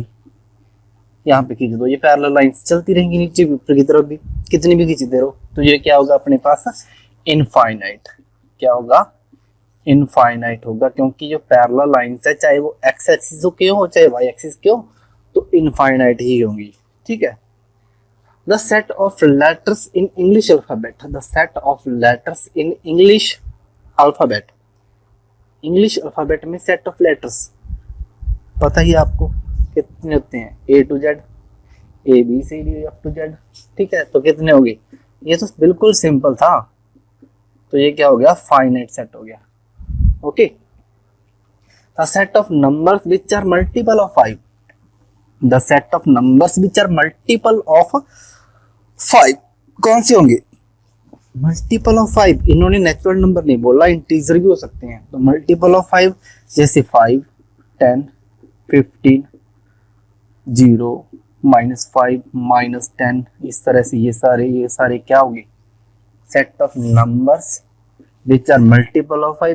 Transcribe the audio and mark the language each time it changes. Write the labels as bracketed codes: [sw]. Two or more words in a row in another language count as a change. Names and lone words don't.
[hi] यहाँ पे खींच दो, ये [en] parallel lines [hi] चलती रहेंगी नीचे भी ऊपर की तरफ भी, कितनी भी खींचते रहो। तो ये क्या होगा अपने पास, इनफाइनाइट। क्या होगा, इनफाइनाइट होगा, क्योंकि जो [en] parallel lines [hi] है, चाहे वो [en] X axis [hi] के हो चाहे [en] Y axis [hi] के हो, तो इनफाइनाइट ही होंगी। ठीक है, [en] the set of letters in English alphabet, the set of letters in English alphabet, English alphabet में set of letters [hi] पता ही आपको कितने होते हैं, [en] A to Z, A B C D up to Z। [hi] ठीक है, तो कितने हो गए, ये तो बिल्कुल सिंपल था। तो ये क्या हो गया, [en] finite set [hi] हो गया। [en] ओके, the set of numbers which are multiple of 5, the set of numbers which are multiple of 5 [hi] कौन से होंगे, [en] multiple of 5. [hi] इन्होंने [en] natural number [hi] नहीं बोला, इंटीजर भी हो सकते हैं। तो [en] multiple of 5 [hi] जैसे 5 10 15 0 -5 -10 इस तरह से ये सारे क्या होंगे, [en] set of numbers which are multiple of 5.